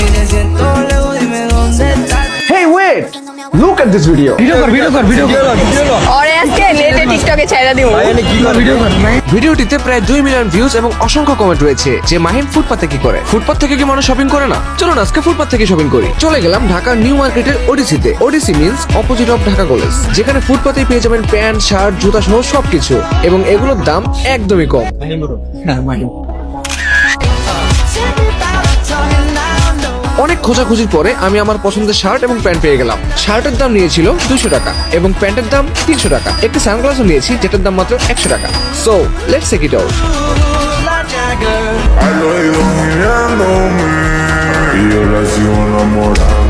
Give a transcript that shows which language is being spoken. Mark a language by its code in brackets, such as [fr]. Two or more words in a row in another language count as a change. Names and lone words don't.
[es] siento lejos, dime dónde estás. [en] Hey wait, look at this video. [bn] ওরে আজকে নেটে টিকটকে ছেড়ে দিব। ভিডিওটিতে প্রায় 2 মিলিয়ন ভিউজ এবং অসংখ্য কমেন্ট রয়েছে যে মাহিম ফুটপাতে কি করে। ফুটপাত থেকে কি মানুষ শপিং করে না? চলুন আজকে ফুটপাত থেকে শপিং করি। চলে গেলাম ঢাকার নিউ মার্কেটের ওডিসিতে। [en] ODC means opposite of Dhaka College, [bn] যেখানে ফুটপাতেই পেয়ে যাবেন প্যান্ট, শার্ট, জুতা সহ সবকিছু, এবং এগুলোর দাম একদমই কম। অনেক খোঁজাখুঁজির পরে আমি আমার পছন্দের শার্ট এবং প্যান্ট পেয়ে গেলাম। শার্টের দাম নিয়েছিল 200 টাকা এবং প্যান্টের দাম 300 টাকা। একটি সানগ্লাসও নিয়েছি যেটার দাম মাত্র 100 টাকা। [en] so let's check it out. [es] Al oído mirándome y yo la sigo enamorada.